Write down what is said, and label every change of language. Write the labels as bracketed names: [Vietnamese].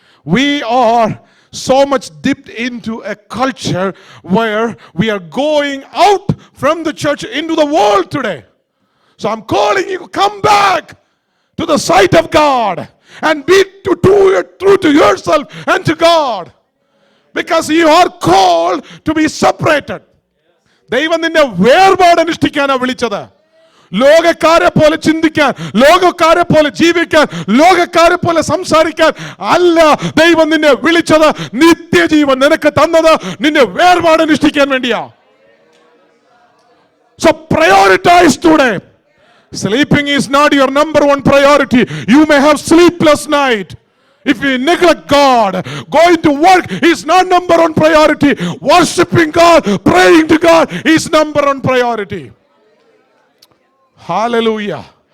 [English] We are so much dipped into a culture where we are going out from the church into the world today. So I'm calling you, come back to the sight of God and be true to yourself and to God. Because you are called to be separated. [Malayalam] ദൈവം നിന്നെ വേർപാട് അനുഷ്ഠിക്കാനാണ് വിളിച്ചത്. ലോകക്കാരെ പോലെ ചിന്തിക്കാൻ, ലോകക്കാരെ പോലെ ജീവിക്കാൻ, ലോകക്കാരെ പോലെ സംസാരിക്കാൻ അല്ല ദൈവം നിന്നെ വിളിച്ചത്. നിത്യജീവൻ നിനക്ക് തന്നത് നിന്നെ വേർപാട് അനുഷ്ഠിക്കാൻ വേണ്ടിയാ. [English] So prioritize today. Sleeping is not your number one priority. You may have sleepless night. If you neglect God, going to work is not number one priority. Worshiping God, praying to God is number one priority. Hallelujah.